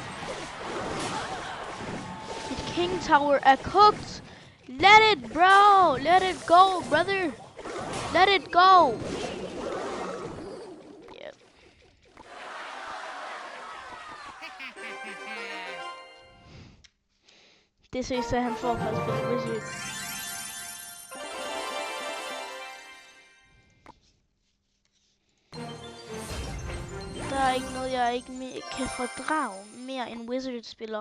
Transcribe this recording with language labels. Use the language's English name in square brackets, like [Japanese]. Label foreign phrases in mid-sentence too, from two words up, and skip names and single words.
[Danish] Dit [English] king tower [Danish] er cooked. [English] Let it, bro. Let it go, brother. Let it go. Yep. [Danish] Det synes jeg, han får for at spille wizard. Der er ikke noget, jeg ikke kan fordrage mere end wizard-spiller.